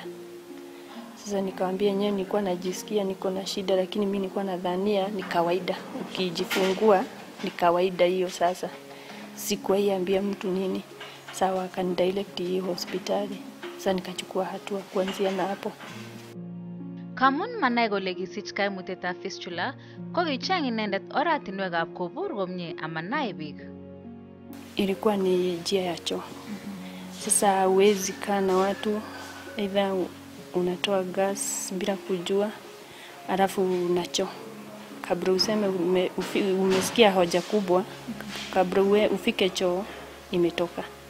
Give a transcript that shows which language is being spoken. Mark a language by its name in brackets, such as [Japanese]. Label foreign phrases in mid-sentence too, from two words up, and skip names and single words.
[Swahili] Sasa nikamwambia nyewe nilikuwa najisikia niko na shida, lakini mimi nilikuwa nadhania ni kawaida. Ukijifungua ni kawaida hiyo. Sasa sikuwaambia mtu nini. Sawa, akanidirect hiyo hospitali. Sasa nikachukua hatua kuanzia na hapo. [Kalenjin] Kamun manai kole kisich kaimutietab fistula, ko kicheng inendet oratinwekab kobur komie amanai biik. [Swahili] Ilikuwa ni njia ya choo. Sasa huwezi kaa na watu, either unatoa gas bila kujua, alafu unachoo. Kabla useme umesikia hoja kubwa, kabla ufike choo imetoka.